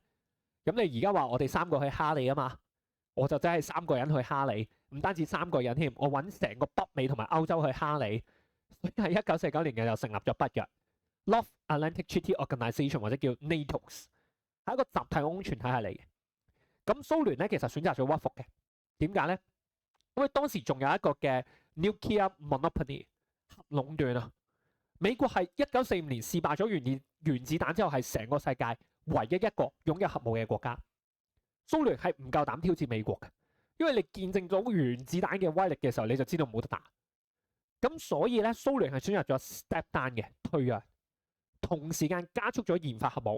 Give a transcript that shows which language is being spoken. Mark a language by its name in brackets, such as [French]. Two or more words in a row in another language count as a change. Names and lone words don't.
[Cantonese] 咁你而家話我哋3個去蝦你啊嘛，我就真係3個人去蝦你，唔單止3個人添，我揾成個北美同埋歐洲去蝦你。所以喺1949年嘅就成立咗北約 North Atlantic Treaty Organization 或者叫 NATO， 係一個集體安全體系嚟嘅。咁蘇聯咧其實選擇咗屈服嘅， 點解咧？因為當時仲有一個嘅 [English] nuclear monopoly [Cantonese] 核壟斷啊。美國係1945年試爆咗原子彈之後，係成個世界唯一一個擁有核武嘅國家。蘇聯係唔夠膽挑戰美國嘅，因為你見證咗原子彈嘅威力嘅時候，你就知道冇得打。咁所以咧，蘇聯係選擇咗 [English] step down [Cantonese] 嘅退讓，同時間加速咗研發核武。